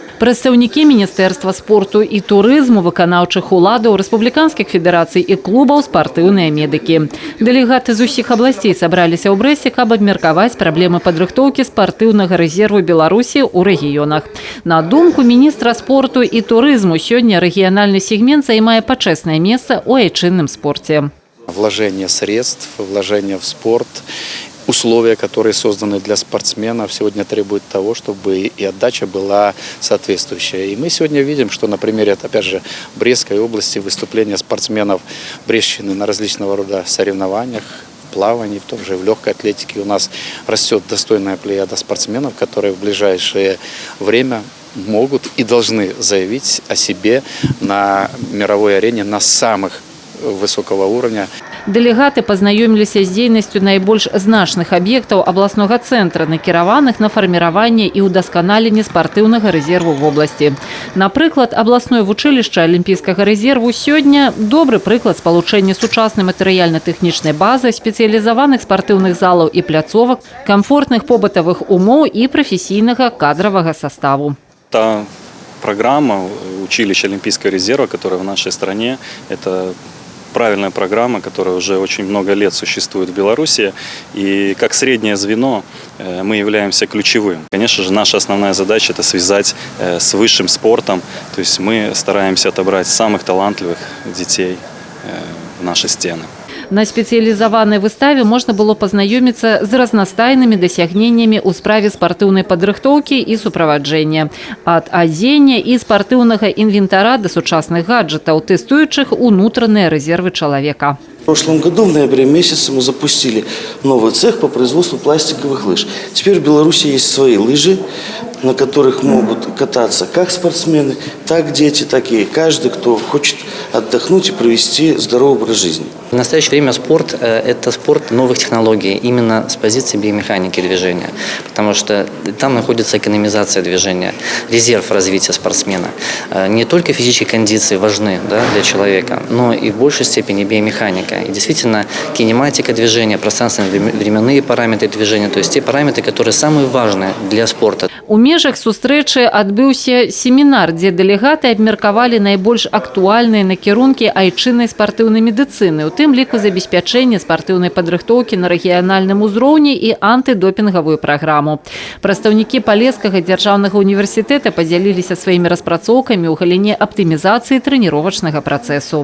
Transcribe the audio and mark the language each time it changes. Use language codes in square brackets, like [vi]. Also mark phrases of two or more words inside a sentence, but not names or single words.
[be] Прадстаўнікі Міністэрства спорту і турызму, выканаўчых уладаў, рэспубліканскіх федэрацый і клубаў, спартыўныя медыкі. Дэлегаты з усіх абласцей сабраліся ў Брэсце, каб абмеркаваць праблемы падрыхтоўкі спартыўнага рэзерву Беларусі ў рэгіёнах. На думку міністра спорту і турызму, сёння рэгіянальны сегмент займае пачэснае месца ў айчынным спорце. [ru] Вложение средств, вложение в спорт, условия, которые созданы для спортсменов, сегодня требуют того, чтобы и отдача была соответствующая. И мы сегодня видим, что на примере, опять же, Брестской области выступления спортсменов Брестщины на различного рода соревнованиях, плавании, в том же в легкой атлетике у нас растет достойная плеяда спортсменов, которые в ближайшее время могут и должны заявить о себе на мировой арене на самых высокого уровня. [be] Дэлегаты пазнаёміліся з дзейнасцю найбольш значных аб'ектаў абласнога цэнтра, накіраваных на фарміраванне і ўдасканаленне спартыўнага рэзерву [ru] в области. [be] Напрыклад, абласное вучылішча алімпійскага рэзерву сёння добры прыклад спалучэння сучаснай матэрыяльна-тэхнічнай базы, спецыялізаваных спартыўных залаў і пляцовак, камфортных побытавых умоў і прафесійнага кадравага составу. [ru] Та программа училища Олимпийского резерва, которая в нашей стране, это правильная программа, которая уже очень много лет существует в Беларуси. И как среднее звено мы являемся ключевым. Конечно же, наша основная задача – это связать с высшим спортом. То есть мы стараемся отобрать самых талантливых детей в наши стены. [be] На спецыялізаванай выставе можна было пазнаёміцца з разнастайнымі дасягненнямі ў справе спартыўнай падрыхтоўкі і суправаджэння. Ад адзення і спартыўнага інвентара да сучасных гаджетаў, тэстуючых унутраныя рэзервы чалавека. [ru] В прошлом году, в ноябре месяце, мы запустили новый цех по производству пластиковых лыж. Теперь в Беларуси есть свои лыжи, на которых могут кататься как спортсмены, так дети, так и каждый, кто хочет отдохнуть и провести здоровый образ жизни. В настоящее время спорт – это спорт новых технологий, именно с позиции биомеханики движения. Потому что там находится экономизация движения, резерв развития спортсмена. Не только физические кондиции важны, да, для человека, но и в большей степени биомеханика. И действительно кинематика движения, пространственно-временные параметры движения, то есть те параметры, которые самые важные для спорта. [be] У межах сустрэчы адбыўся семінар, дзе дэлегаты абмеркавалі найбольш актуальныя накірункі айчыннай спартыўнай медыцыны, у тым ліку забеспячэнне спартыўнай падрыхтоўкі на рэгіянальным узроўні і антыдопінгавую праграму. Прадстаўнікі Палескага дзяржаўнага універсітэта падзяліліся сваімі распрацоўкамі ў галіне аптымізацыі трэніровачнага працэсу.